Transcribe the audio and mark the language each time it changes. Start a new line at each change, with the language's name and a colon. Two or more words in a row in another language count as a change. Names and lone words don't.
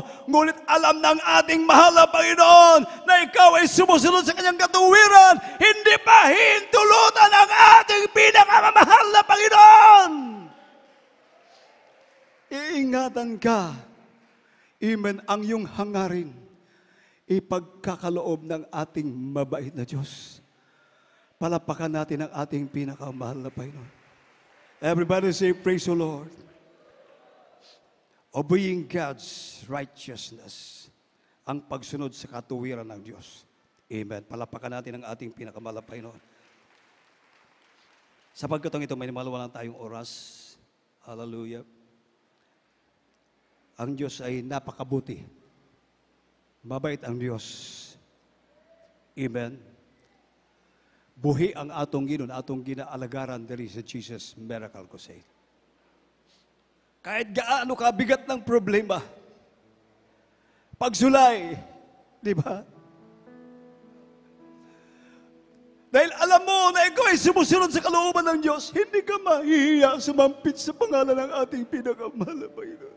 Filipino: Ngunit alam ng ating mahal na Panginoon na ikaw ay sumusunod sa kanyang katuwiran, hindi pa hintulutan ang ating pinakamamahal na Panginoon. Iingatan ka. Amen. Ang iyong hangarin, ipagkakaloob ng ating mabait na Diyos. Palapakan natin ang ating pinakamahal na Panginoon.
English: Everybody say, praise the Lord. Obeying God's righteousness.
Filipino: Ang pagsunod sa katuwiran ng Diyos. Amen. Palapakan natin ang ating pinakamahal na Panginoon. Sa pagkatong ito, may maluwalan tayong oras. Hallelujah. Ang Diyos ay napakabuti. Mabait ang Diyos. Amen.
Cebuano: Buhi ang atong Ginoo, atong ginaalagaran diri sa Jesus Miracle Crusade.
Filipino: Kahit gaano kabigat ng problema, pagsulay, di ba? Dahil alam mo na ikaw ay sumusunod sa kalooban ng Diyos, hindi ka mahihiya sumampit sa pangalan ng ating pinakamahal na Panginoon.